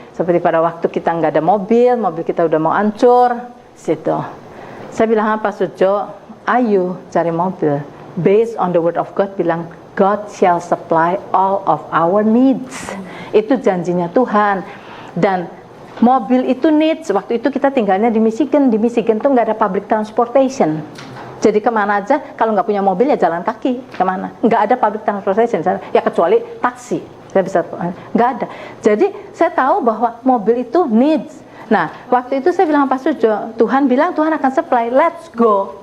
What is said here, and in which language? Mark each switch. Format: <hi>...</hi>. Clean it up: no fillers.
<id>Seperti pada waktu kita nggak ada mobil kita udah mau hancur, situ. Saya bilang apa, Sujo? Ayo cari mobil.</id> <en>Based on the word of God,</en> <id>bilang</id> <en>God shall supply all of our needs.</en> <id>Itu janjinya Tuhan. Dan mobil itu needs. Waktu itu kita tinggalnya di Michigan. Di Michigan tuh nggak ada public transportation. Jadi kemana aja, kalau nggak punya mobil ya jalan kaki, kemana? Nggak ada public transportation, ya kecuali taksi. Saya bisa, nggak ada. Jadi saya tahu bahwa mobil itu needs. Nah, waktu itu saya bilang Pak Sujo, Tuhan bilang Tuhan akan supply,</id> <en>let's go.</en>